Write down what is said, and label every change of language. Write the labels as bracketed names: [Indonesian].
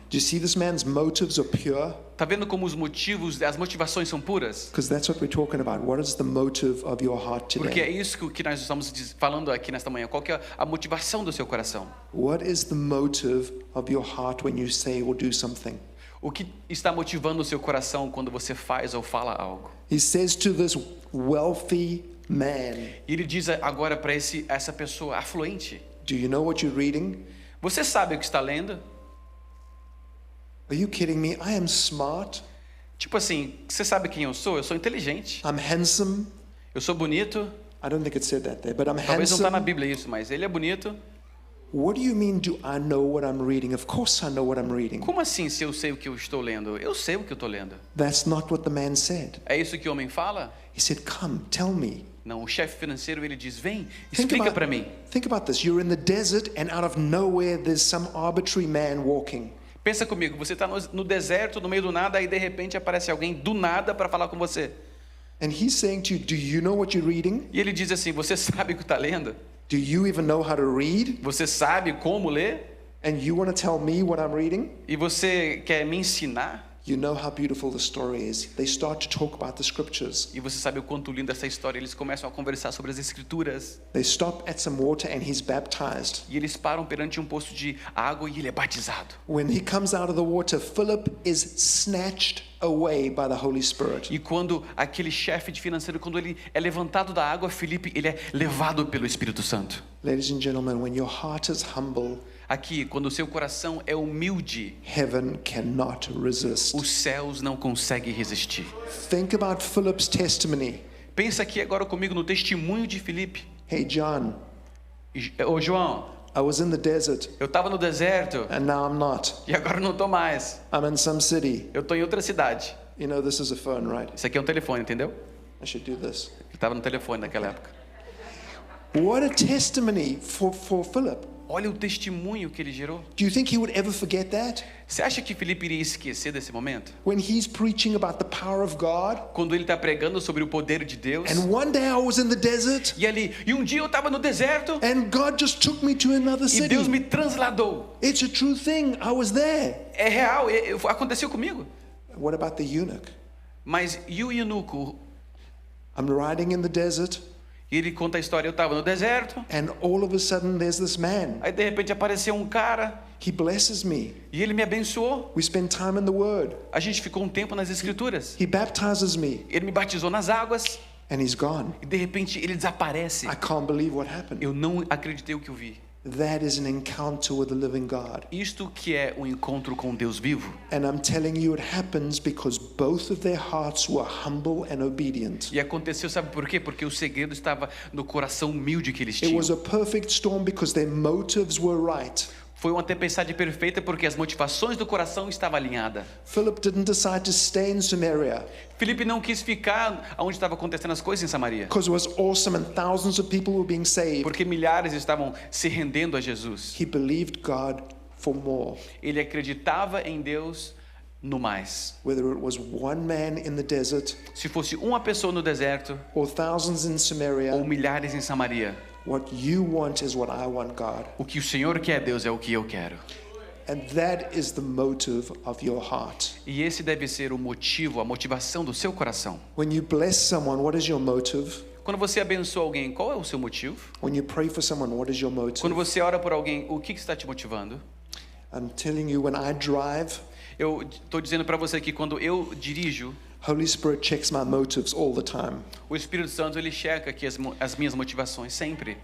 [English] Do you see this man's motives are pure? [Portuguese] Tá vendo como os motivos, as motivações são puras? [English] Because that's what we're talking about. What is the motive of your heart [Portuguese] Porque é [English] today? [Portuguese] isso que nós estamos falando aqui nesta manhã. Qual que é a motivação do seu coração? [English] What is the motive of your heart when you say or do something? [Portuguese] O que está motivando o seu coração quando você faz ou fala algo? [English] He says to this wealthy man, [Portuguese] E ele diz agora para essa pessoa afluente: [English] do you know what you're reading? [Portuguese] você sabe o que está lendo? [English] Are you kidding me? I am smart. [Portuguese] Tipo assim, você sabe quem eu sou? Eu sou inteligente. [English] I'm handsome. [Portuguese] Eu sou bonito. [English] I don't think it said that there, but I'm [Portuguese] Talvez não está na [English] handsome. [Portuguese] Bíblia isso, mas ele é bonito. [English] What do you mean, do I know what I'm reading? Of course I know what I'm reading. [Portuguese] Como assim se eu sei o que eu estou lendo? Eu sei o que eu estou lendo. [English] That's not what the man said. [Portuguese] É isso que o homem fala? [English] He said, come, tell me. [Portuguese] Não, o chefe financeiro ele diz: vem, [English] Think [Portuguese] explica [English] about, [Portuguese] para mim. [English] think about this. You're in the desert and out of nowhere there's some arbitrary man walking. [Portuguese] Pensa comigo, você está no deserto, no meio do nada, aí de repente aparece alguém do nada para falar com você. [English] And he's saying to you, do you know what you're reading? [Portuguese] E ele diz assim: você sabe o que está lendo? [English] Do you even know how to read? [Portuguese] Você sabe como ler? [English] And you want to tell me what I'm reading? [Portuguese] E você quer me ensinar? [English] You know how beautiful the story is. They start to talk about the scriptures. [Portuguese] E você sabe o quanto linda essa história. Eles começam a conversar sobre as escrituras. [English] They stop at some water and he's baptized. [Portuguese] E eles param perante um poço de água e ele é batizado. [English] When he comes out of the water, Philip is snatched away by the Holy Spirit. [Portuguese] E quando aquele chefe de financeiro, quando ele é levantado da água, Felipe, ele é levado pelo Espírito Santo. [English] Ladies and gentlemen, when your heart is humble, [Portuguese] Aqui, quando o seu coração é humilde, [English] heaven cannot resist. [Portuguese] os céus não conseguem resistir. [English] Think about Philip's testimony. [Portuguese] Pensa aqui agora comigo no testemunho de Felipe. [English] Hey, John, [Portuguese] Ô João, [English] I was in the desert [Portuguese] eu estava no deserto [English] and now I'm not. [Portuguese] e agora não estou mais. [English] I'm in some city. [Portuguese] Eu estou em outra cidade. [English] You know, this is a phone, right? [Portuguese] Isso aqui é um telefone, entendeu? [English] I should do this. [Portuguese] Ele estava no telefone naquela época. [English] What a testimony for Philip. [Portuguese] Olha o testemunho que ele gerou. [English] Do you think he would ever forget that? [Portuguese] Você acha que Felipe iria esquecer desse momento? [English] When he's preaching about the power of God, [Portuguese] Quando ele está pregando sobre o poder de Deus. [English] and one day I was in the desert, [Portuguese] E um dia eu estava no deserto [English] and God just took me to another [Portuguese] e Deus [English] city. [Portuguese] me transladou. [English] It's a true thing. I was there. [Portuguese] É real, aconteceu comigo. [English] What about the eunuch? [Portuguese] Mas e o eunuco? [English] I'm riding in the desert, [Portuguese] Ele conta a história, eu estava no deserto, [English] and all of a sudden there's this man. [Portuguese] aí de repente apareceu um cara [English] He blesses me. [Portuguese] e ele me abençoou. [English] We spend time in the Word. [Portuguese] A gente ficou um tempo nas escrituras. [English] He baptizes me, [Portuguese] Ele me batizou nas águas [English] and he's gone. [Portuguese] e de repente ele desaparece. [English] I can't believe what happened. [Portuguese] Eu não acreditei o que eu vi. [English] That is an encounter with the living God. [Portuguese] Isto que é um encontro com Deus vivo. [English] And I'm telling you, it happens because both of their hearts were humble and obedient. [Portuguese] E aconteceu, sabe por quê? Porque o segredo estava no coração humilde que eles [English] It [Portuguese] tinham. [English] was a perfect storm because their motives were right. [Portuguese] Foi uma tempestade perfeita porque as motivações do coração estavam alinhadas. [English] Philip didn't decide to stay in Samaria [Portuguese] Felipe não quis ficar onde estavam acontecendo as coisas em Samaria, [English] because it was awesome and thousands of people were being saved. [Portuguese] porque milhares estavam se rendendo a Jesus. [English] He believed God for more. [Portuguese] Ele acreditava em Deus no mais. [English] Whether it was one man in the desert [Portuguese] Se fosse uma pessoa no deserto [English] or thousands in [Portuguese] ou [English] Samaria, [Portuguese] milhares em Samaria, [English] what you want is what I want, God. [Portuguese] o que o Senhor quer, Deus, é o que eu quero. [English] And that is the motive of your heart. [Portuguese] E esse deve ser o motivo, a motivação do seu coração. [English] When you bless someone, what is your motive? [Portuguese] Quando você abençoa alguém, qual é o seu motivo? [English] When you pray for someone, what is your motive? [Portuguese] Quando você ora por alguém, o que está te motivando? [English] I'm telling you, when I drive, [Portuguese] Eu estou dizendo para você que quando eu dirijo, [English] Holy Spirit checks my motives all the time. [Portuguese] o Espírito Santo ele checa aqui as minhas motivações sempre.